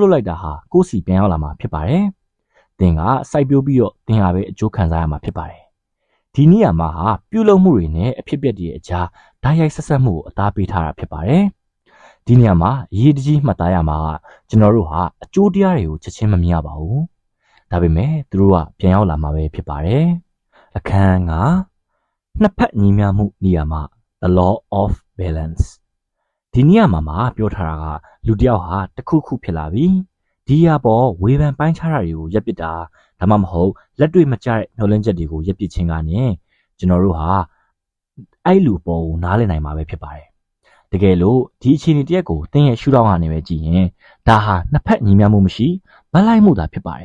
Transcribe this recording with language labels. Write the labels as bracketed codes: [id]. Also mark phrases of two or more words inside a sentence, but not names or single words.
[my] လုပ်လိုက်တာဟာကိုယ်စီပြန်ရောက်လာမှာဖြစ်ပါတယ်သင်ကစိုက်ပျိုးပြီးတော့သင်ဟာပဲအကျိုးခံစားရမှာဖြစ်ပါတယ်ဒီနေရာမှာဟာပြုလုပ်မှုတွေနဲ့အဖြစ်အပျက်တွေအကြားဓာတ်ရိုက်ဆက်ဆက်မှုကိုအသားပေးထားတာဖြစ်ပါတယ်ဒီနေရာမှာအရေးတကြီးမှတ်သားရမှာကကျွန်တော်တို့ဟာအကျိုးတရားတွေကိုချက်ချင်းမမြင်ရပါဘူးဒါပေမဲ့သူတို့ကပြန်ရောက်လာမှာပဲဖြစ်ပါတယ်အခန်းကနှစ်ဖက်ညီမျှ မှုနေရာမှာ [en] the law of balance [my] ဒီနေရာမှာပြောထားတာကလူတစ်ယောက်ဟာတစ်ခုခုဖြစ်လာပြီဒီရပေါ်ဝေဖန်ပိုင်းခြားတာတွေကိုရပ်ပစ်တာဒါမှမဟုတ်လက်တွေ့မကျတဲ့မျှော်လင့်ချက်တွေကိုရပ်ပစ်ခြင်းကနေကျွန်တော်တို့ဟာအဲ့လူပေါ်ကိုနားလည်နိုင်မှာပဲဖြစ်ပါတယ်တကယ်လို့ဒီအခြေအနေတရက်ကိုသင်ရဲ့ရှုထောင့်ကနေပဲကြည့်ရင်ဒါဟာနှစ်ဖက်ညီမျှမှုမရှိမလိုက်မှုသာဖြစ်ပါတယ်